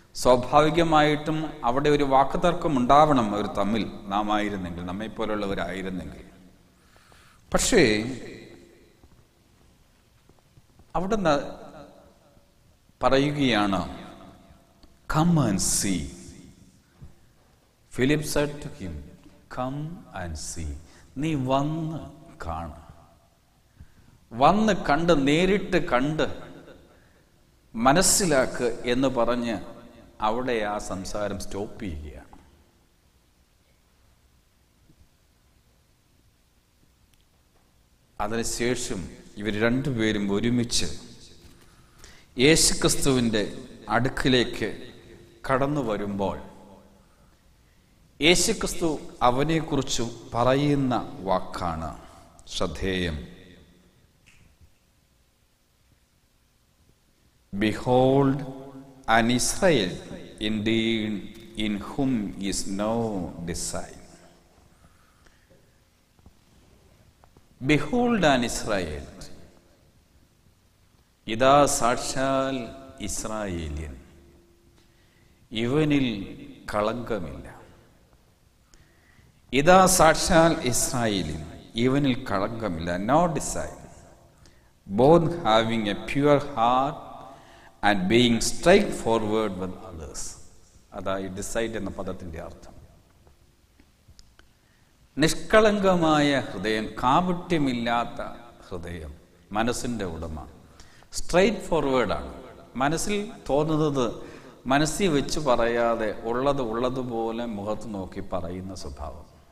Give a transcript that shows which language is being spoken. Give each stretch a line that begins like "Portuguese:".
Malayalam: സ്വാഭാവികമായിട്ടും അവിടെ ഒരു വാക്കുതർക്കം ഉണ്ടാവണം അവർ തമ്മിൽ, നാം ആയിരുന്നെങ്കിൽ, നമ്മെപ്പോലുള്ളവരായിരുന്നെങ്കിൽ. പക്ഷേ അവിടെ പറയുകയാണ്,
English: come and see. Philip said to him, come and see.
Malayalam: നീ വന്ന് കാണ, വന്ന് കണ്ട്, നേരിട്ട് കണ്ട് മനസ്സിലാക്ക് എന്ന് പറഞ്ഞ് അവിടെ ആ സംസാരം സ്റ്റോപ്പ് ചെയ്യുകയാണ്. അതിനുശേഷം ഇവർ രണ്ടുപേരും ഒരുമിച്ച് യേശുക്രിസ്തുവിൻ്റെ അടുക്കിലേക്ക് കടന്നു വരുമ്പോൾ യേശുക്രിസ്തു അവനെക്കുറിച്ച് പറയുന്ന വാക്കാണ് ശ്രദ്ധേയം.
English: Behold an Israel indeed in whom is no design. Behold an Israel.
Malayalam: ഇതാ സാക്ഷാൽ ഇസ്രായേലിയൻ, ഇവനിൽ കളങ്കമില്ല. ഇതാ സാക്ഷാൽ ഇസ്രായേലിയൻ, ഇവനിൽ കളങ്കമില്ല.
English: No design, both having a pure heart and being straightforward with others.
Malayalam: അതായി ഡിസൈഡ് എന്ന പദത്തിന്റെ അർത്ഥം. നിഷ്കളങ്കമായ ഹൃദയം, കാപട്യമില്ലാത്ത ഹൃദയം, മനസ്സിന്റെ ഉടമ. സ്ട്രെയിറ്റ് ഫോർവേഡാണ്. മനസ്സിൽ തോന്നുന്നത് മനസ്സിൽ വെച്ച് പറയാതെ ഉള്ളത് ഉള്ളതുപോലെ മുഖത്ത് നോക്കി പറയുന്ന സ്വഭാവം.